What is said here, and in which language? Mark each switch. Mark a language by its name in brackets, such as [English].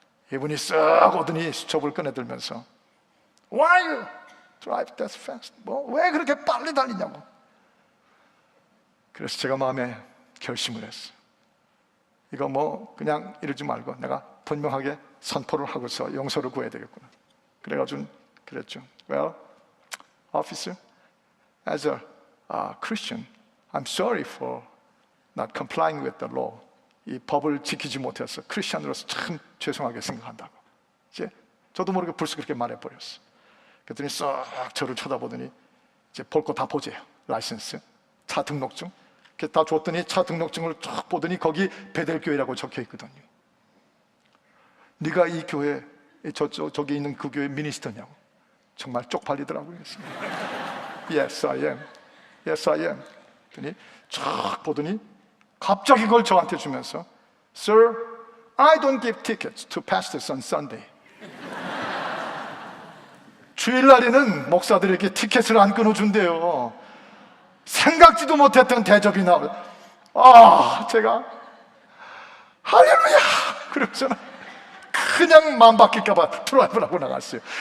[Korean] 이분이 쓱 오더니 수첩을 꺼내들면서 [English] Why you drive that fast? [Korean] 왜 그렇게 빨리 달리냐고. 그래서 제가 마음에 결심을 했어요. 이거 그냥 이러지 말고 내가 분명하게 선포를 하고서 용서를 구해야 되겠구나. 그래가지고 그랬죠. [English] Well, officer, as a Christian, I'm sorry for not complying with the law. [Korean] 이 법을 지키지 못해서 크리스천으로서 참 죄송하게 생각한다고. 이제 저도 모르게 벌써 그렇게 말해버렸어. 그랬더니 싹 저를 쳐다보더니 이제 볼 거 다 보재요. 라이센스, 차 등록증. 이렇게 다 줬더니 차 등록증을 쫙 보더니 거기 베델교회라고 적혀 있거든요. 네가 이 교회, 저기 있는 그 교회 미니스터냐고. 정말 쪽팔리더라고요. [English] Yes, I am. Yes, I am. [Korean] 그랬더니 쫙 보더니 갑자기 그걸 저한테 주면서 [English] Sir, I don't give tickets to pastors on Sunday. [Korean] 주일날에는 목사들에게 티켓을 안 끊어준대요. 생각지도 못했던 대접이 나와요. 제가 할렐루야! 그러면서 그냥 마음 바뀔까봐 드라이브를 하고 나갔어요.